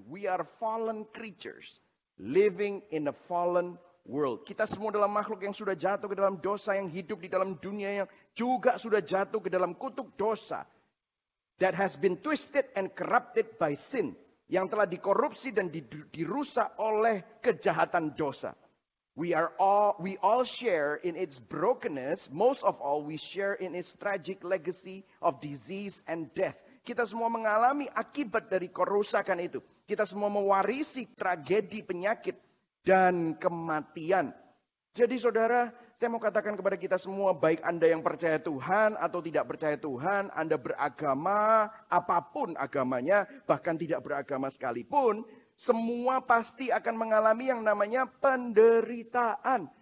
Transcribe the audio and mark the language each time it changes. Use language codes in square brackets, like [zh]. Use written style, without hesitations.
[en] We are fallen creatures, living in a fallen world. [id] Kita semua adalah makhluk yang sudah jatuh ke dalam dosa, yang hidup di dalam dunia yang juga sudah jatuh ke dalam kutuk dosa. [en] That has been twisted and corrupted by sin. [id] Yang telah dikorupsi dan dirusak oleh kejahatan dosa. [en] We all share in its brokenness. Most of all, we share in its tragic legacy of disease and death. [id] Kita semua mengalami akibat dari kerusakan itu. Kita semua mewarisi tragedi penyakit dan kematian. Jadi saudara, saya mau katakan kepada kita semua, baik Anda yang percaya Tuhan atau tidak percaya Tuhan, Anda beragama, apapun agamanya, bahkan tidak beragama sekalipun, semua pasti akan mengalami yang namanya penderitaan.